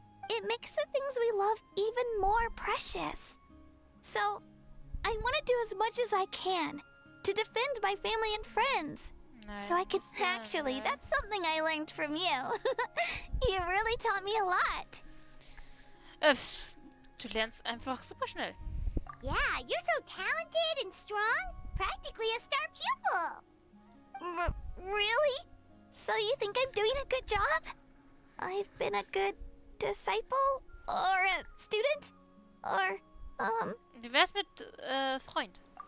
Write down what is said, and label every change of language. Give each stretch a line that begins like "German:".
English: It makes the things we love even more precious. So, I want to do as much as I can to defend my family and friends. So I can actually, that's something I learned from you. You really taught me a lot.
German: Du lernst einfach super schnell.
English: Yeah, you're so talented and strong. Practically a star pupil. Really? So you think I'm doing a good job? I've been a good disciple? Or a student? Or,
German: Wie wär's mit, Freund?